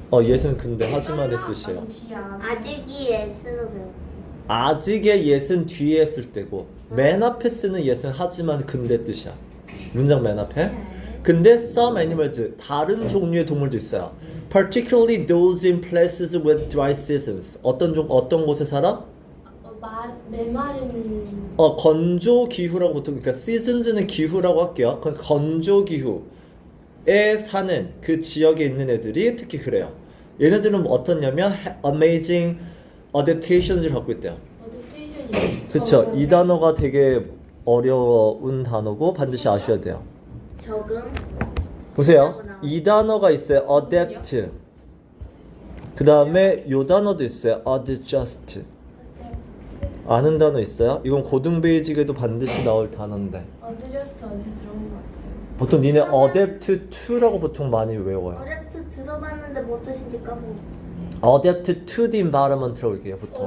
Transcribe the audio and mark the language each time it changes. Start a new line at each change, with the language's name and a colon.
Korean: 예는 근데 하지만의 뜻이에요. 아직이 S로 배워. 아직의 예는 뒤에 쓸 때고, 맨 앞에 쓰는 예는 하지만 근데 뜻이야. 문장 맨 앞에. 근데
English: some animals,
Korean: 다른 종류의 동물도 있어요.
English: Particularly those in places with dry seasons.
Korean: 어떤 곳에 살아? 메마른. 건조 기후라고 보통, 그러니까 seasons는 기후라고 할게요. 건조 기후에 사는 그 지역에 있는 애들이 특히 그래요. 얘네들은 어떻냐면
English: amazing adaptations
Korean: 을 갖고 있대요. 그쵸? 이 단어가 되게 어려운 단어고 반드시 아셔야 돼요. 적응. 보세요. 이 단어가 있어요. adapt. 그 다음에 요 단어도 있어요. adjust. 아는 단어 있어요? 이건 고등베이직에도 반드시 나올 단어인데. 어드저스트 어디서 들어본 것 같아요. 보통 니네 adapt to라고 보통 많이 외워요. 어렵트 들어봤는데 뭐 뜻인지 까먹어.
English: adapt to the environment
Korean: 라고 얘기해요 보통.